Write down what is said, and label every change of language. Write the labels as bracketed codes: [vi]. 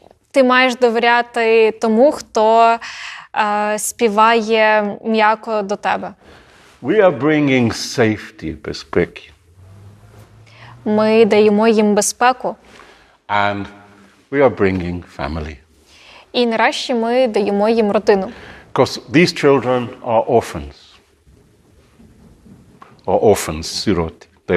[uk] Ти маєш довіряти тому, хто співає м'яко до тебе. [en] We are bringing safety, безпеки. [uk] Ми даємо їм безпеку. [en] And we are bringing family. [uk] І нарешті ми даємо їм родину. [en] Because these children are orphans. Or orphans, сироти.